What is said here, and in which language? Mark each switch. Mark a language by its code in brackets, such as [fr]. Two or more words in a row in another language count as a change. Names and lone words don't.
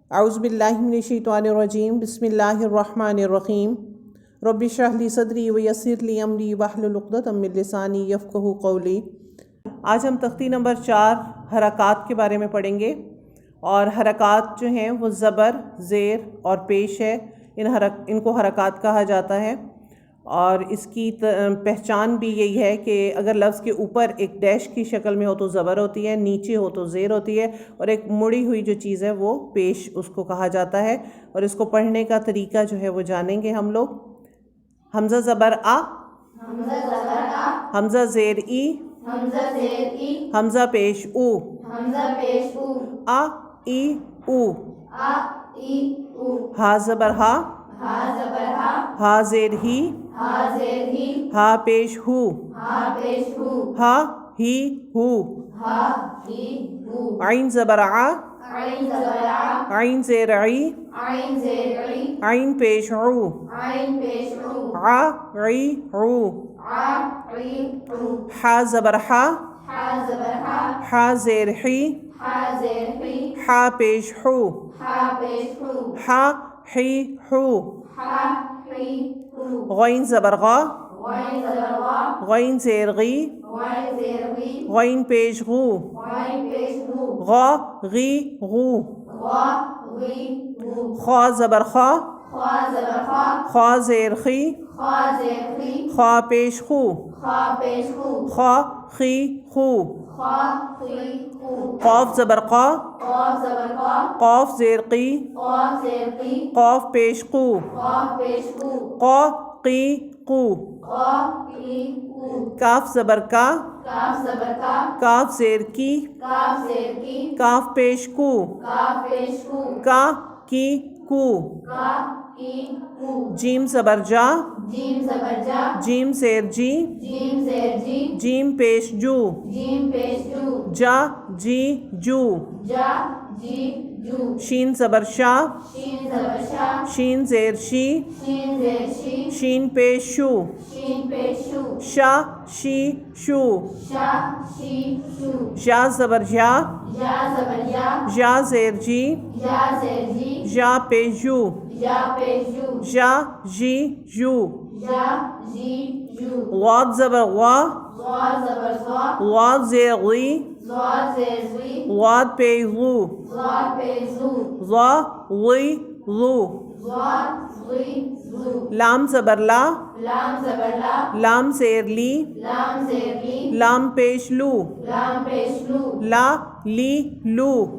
[ar] اعوذ باللہ من الشیطان الرجیم بسم اللہ الرحمن الرحیم رب اشرح لی صدری ویسر لی امری واحلل عقدۃ من لسانی یفقہوا قولی۔ [ur] آج ہم تختی نمبر 4 حرکات کے بارے میں پڑھیں گے، اور حرکات جو ہیں وہ زبر، زیر اور پیش ہے، ان کو حرکات کہا جاتا ہے۔ اور اس کی پہچان بھی یہی ہے کہ اگر لفظ کے اوپر ایک ڈیش کی شکل میں ہو تو زبر ہوتی ہے، نیچے ہو تو زیر ہوتی ہے، اور ایک مڑی ہوئی جو چیز ہے وہ پیش اس کو کہا جاتا ہے۔ اور اس کو پڑھنے کا طریقہ جو ہے وہ جانیں گے ہم لوگ۔ حمزہ زبر آ، حمزہ زیر ای، حمزہ پیش او، آ ای او، ہا زبر ہا، ہا زیر ہی، ہا پیش ہو، ہا ہی ہو، عین زبر آ، عین زیر عی، عین پیش عو، عا عی عو، حا زبر ہا، حا زیر حی، حا پیش ہو، حا حی ہو، غین زبر غا، غین زیر غی، غین پیش غو، غا غی غو، خا زبر خا، خا زیر خی، خا پیش خو، خا خی خو، قاف زبر قا، قاف زیر قی، قاف پیش قو، قا قی قو، کاف زبر کا، کاف زیر کی، کاف پیش کو، کا کی کو، جیم زبر جا، جیم زیر جی، جیم پیش جو، جا جی جو، شین زبر شا، شین زیر شی، شین پیش شو، شا شی شو، جا زبر جا، جا زیر جی، جا پیش جو، جا جی جو، غاد زبر غوا، غاد زیر غی، غاد پیش غو، غا غی غو، لام زبر لا، لام زیر لی، لام پیش لو، لا لی لو،